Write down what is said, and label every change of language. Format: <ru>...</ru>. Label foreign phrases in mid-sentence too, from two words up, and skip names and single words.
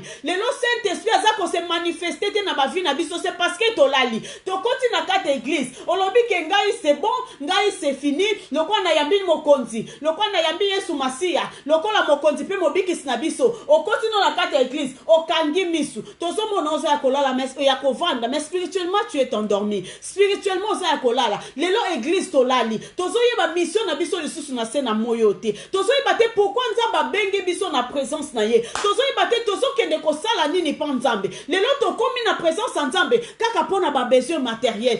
<ln>Lelo Saint-Esprit aza ko</ln> <fr>se manifester</fr> <ln>te na ba vie na biso</ln> <fr>c'est parce que</fr> <ln>to lali. Koti na kata église olobi ke ngai</ln> <fr>c'est bon</fr> <ln>ngai</ln> <fr>c'est fini</fr> <ln>lokwa na yambi mokonzi lokwa na yambi Yesu Masia lokola mokonzi pe mobikisi na biso okoti no na kata église okangi misu tozo mona oza ya kolala mais ya kovanda mais</ln> <fr>spirituellement tu es endormi</fr> <ln>spirituellement oza ya kolala lelo église tolali tozo yeba mission na biso lisusu na se na moyo te tozo yeba te pourquoi Nzambe bengi biso na présence na ye tozo yeba te tozo kende kosala nini pa Nzambe lelo tokomi na présence ya Nzambe kaka pona ba</ln> <fr>besoin matériel.</fr>